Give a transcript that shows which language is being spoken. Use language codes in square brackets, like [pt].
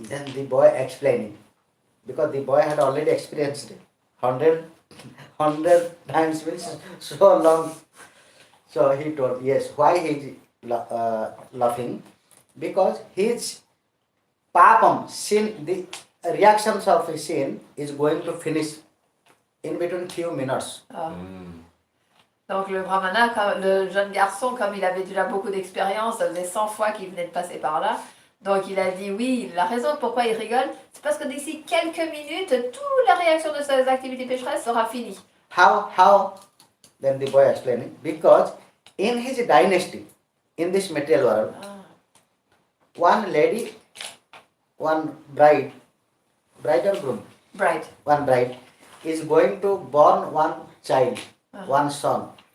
[en] Then the boy explaining, because the boy had already experienced it. 100 times means so long. So he told, yes, why he is laughing? Because his papam, sin, the reactions of his sin is going to finish in between few minutes. [fr] Donc le brahmana, le jeune garçon, comme il avait déjà beaucoup d'expérience, ça faisait 100 fois qu'il venait de passer par là. Donc il a dit oui, la raison pourquoi il rigole, c'est parce que d'ici quelques minutes, toute la réaction de ses activités pécheresses sera finie. [en] How? Then the boy explaining, because in his dynasty, in this material world, one lady, one bride or groom? Bride. One bride is going to born one child, one son.